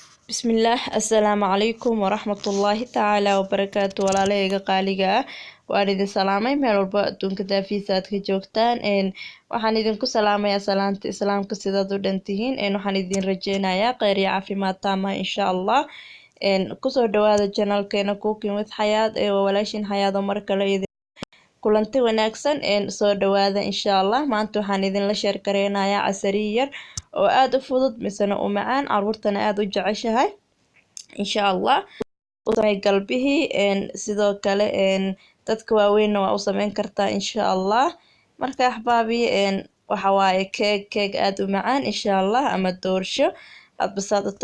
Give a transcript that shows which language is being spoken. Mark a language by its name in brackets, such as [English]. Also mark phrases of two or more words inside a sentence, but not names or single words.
[Arabic] بسم الله السلام عليكم ورحمة الله تعالى وبركاته [Somali] walaalahayga qaaliga ah waan idin salaamay meel walba adduunka daafiisa aad ka joogtaan waxaan idinku salaamayaa salaanta islaamka sidaad u dhantihiin waxaan idin rajeynayaa kheyr iyo caafimaad taama [Arabic] إن شاء الله [Somali] kusoo dhawaada channelkeena [English] cooking with [Somali] xayaad waa walaashin xayaad oo mar kale kulanti wanaagsan soo dhawaada [Arabic] إن شاء الله [Somali] maanta waxaan idinla sheer gareynayaa casariyo yar oo aad u fudud misana u macaan caruurtana aad u jeceshahay [Arabic] إن شاء الله [Somali] usamey galbihii sidoo kale dadka waaweynna waa u sameyn kartaa [Arabic] إن شاء الله [Somali] marka axbaabi waxa waaye keeg aad u macaan [Arabic] إن شاء الله [Somali] ama doorsho aad basaad u